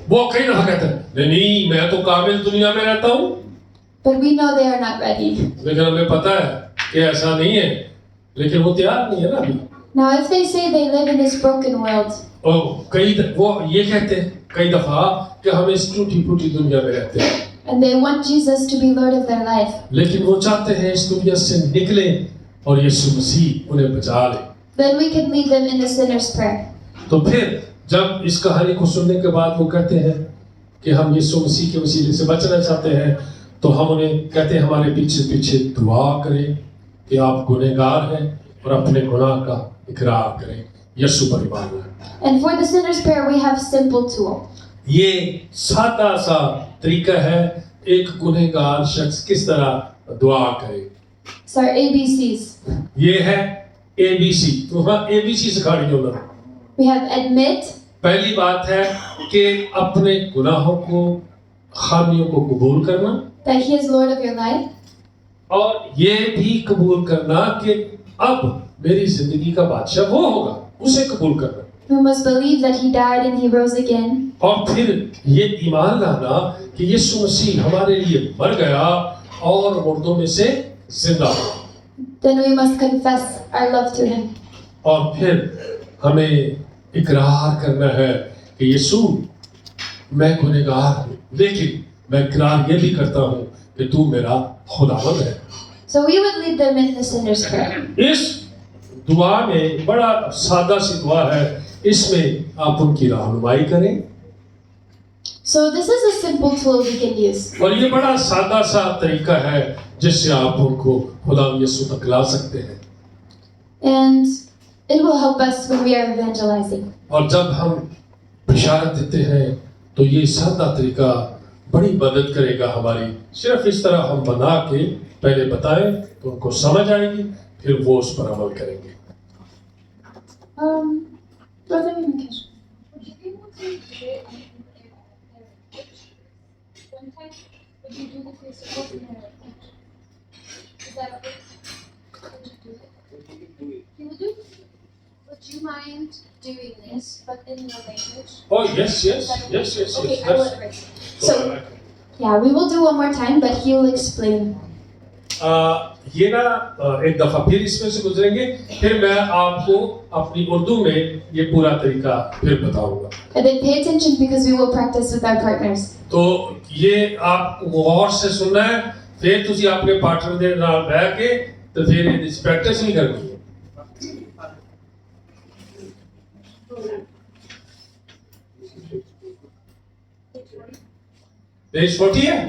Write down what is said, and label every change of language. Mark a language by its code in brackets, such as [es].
[hi] वो कई दफा कहते हैं नहीं मैं तो काबिल दुनिया में रहता हूँ, [en] but we know they are not ready. [hi] लेकिन हमें पता है कि ऐसा नहीं है, लेकिन वो तैयार नहीं है ना अभी। [en] Now, if they say they live in this broken world, [hi] और वो ये कहते हैं कई दफा कि हम इस टूटी फूटी दुनिया में रहते हैं, [en] and they want Jesus to be Lord of their life, [hi] लेकिन वो चाहते हैं इस दुनिया से निकले और यीशु मसीह उन्हें बचा ले। [en] then we can lead them in the sinner's prayer. [hi] तो फिर जब इस कहानी को सुनने के बाद वो कहते हैं कि हम यीशु मसीह के वसीले से बचना चाहते हैं, तो हम उन्हें कहते हैं हमारे पीछे पीछे दुआ करें कि आप गुनहगार हैं और अपने गुनाह का इकरार करें, यीशु पर ईमान लाएं। [en] And for the sinner's prayer, we have simple tool. [hi] ये सादा सा तरीका है एक गुनहगार शख्स किस तरह दुआ करे। [en] It's our ABCs. [hi] ये है ABC, तो हाँ ABC सिखा रही हूँ मैं। [en] We have admit, [hi] पहली बात है कि अपने गुनाहों को खामियों को कबूल करना, [en] that He is Lord of your life, [hi] और ये भी कबूल करना कि अब मेरी जिंदगी का बादशाह वो होगा, उसे कबूल करना। [en] we must believe that He died and He rose again, [hi] और फिर ये ईमान लाना कि यीशु मसीह हमारे लिए मर गया और मुर्दों में से जिंदा हुआ। [en] then we must confess our love to Him. [hi] और फिर हमें इकरार करना है कि यीशु मैं गुनहगार हूँ, लेकिन मैं इकरार ये भी करता हूँ कि तू मेरा खुदावंद है। [en] So we would lead them in the sinner's prayer. [hi] इस दुआ में बड़ा सादा सी दुआ है, इसमें आप उनकी रहनुमाई करें। [en] So this is a simple tool we can use. [hi] और ये बड़ा सादा सा तरीका है जिससे आप उनको खुदा यीशु तक ला सकते हैं। [en] And it will help us when we are evangelizing. [hi] और जब हम बिशारत देते हैं तो ये सादा तरीका बड़ी मदद करेगा हमारी। सिर्फ इस तरह हम बना के पहले बताएं तो उनको समझ आएगी, फिर वो उस पर अमल करेंगे। [en] Brother Mikesh. Would you be able to do it in their pitch? One time, would you do the crucifix in their pitch? Is that okay? Would you do it? You would do it? Would you mind doing this, but in your language? Oh yes, yes, Is that okay? yes, yes, Okay, yes. I will That's- embrace it. So, yeah, we will do one more time, but he'll explain. [hi] ये ना एक दफा फिर इसमें से गुजरेंगे, फिर मैं आपको अपनी उर्दू में ये पूरा तरीका फिर बताऊंगा। [en] And then pay attention because we will practice with our partners. [hi] तो ये आप गौर से सुनना है, फिर तुझे [pa] अपने पार्टनर दे नाल बैठ के [hi] तो फिर ये प्रैक्टिस नहीं करनी है। पेज 40 है,